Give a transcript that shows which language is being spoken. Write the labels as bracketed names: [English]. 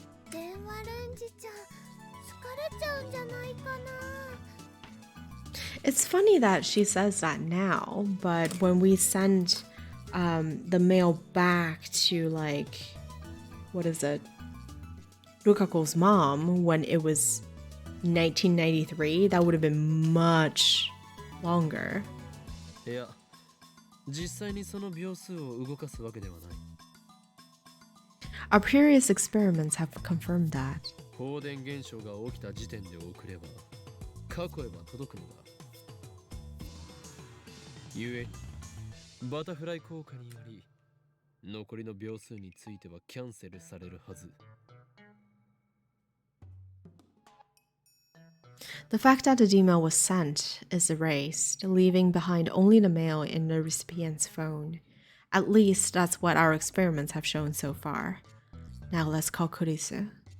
[Japanese] 電話レンジちゃん、疲れちゃうんじゃないかな。 [English] It's funny that she says that now, but when we send the mail back to, like, what is it? Rukako's mom, when it was 1993, that would have been much longer. [Japanese] いや、実際にその秒数を動かすわけではない。 [English] Our previous experiments have confirmed that. [Japanese] 放電現象が起きた時点で送れば、過去へは届くのだ。ゆえ、バタフライ効果により、残りの秒数についてはキャンセルされるはず。 [English] The fact that the D-mail was sent is erased, leaving behind only the mail in the recipient's phone. At least that's what our experiments have shown so far. Now let's call Kurisu.